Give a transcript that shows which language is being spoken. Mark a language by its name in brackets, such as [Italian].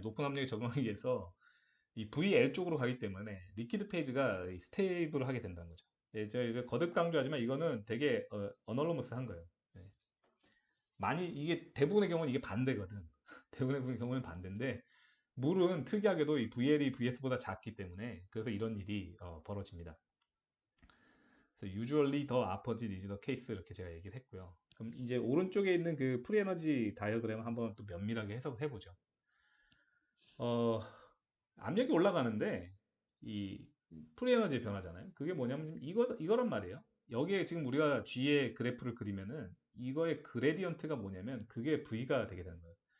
[Korean] 높은 압력에 적응하기 위해서 이 VL 쪽으로 가기 때문에 리퀴드 페이지가 스테이블하게 된다는 거죠. 예, 제가 이거 거듭 강조하지만 이거는 되게 어널러머스한 거예요. 예. 많이 이게 대부분의 경우는 이게 반대거든. 대부분의 경우는 반대인데 물은 특이하게도 이 VL이 VS보다 작기 때문에 그래서 이런 일이 벌어집니다. 그래서 [English] usually the opposite is the case [Korean] 이렇게 제가 얘기를 했고요. 그럼 이제 오른쪽에 있는 그 프리에너지 다이어그램 한번 또 면밀하게 해석을 해보죠. 어, 압력이 올라가는데 이 프리에너지 변화잖아요. 그게 뭐냐면 이거란 말이에요. 여기에 지금 우리가 G의 그래프를 그리면은 이거의 그레디언트가 뭐냐면 그게 V가 되게 되는 거예요.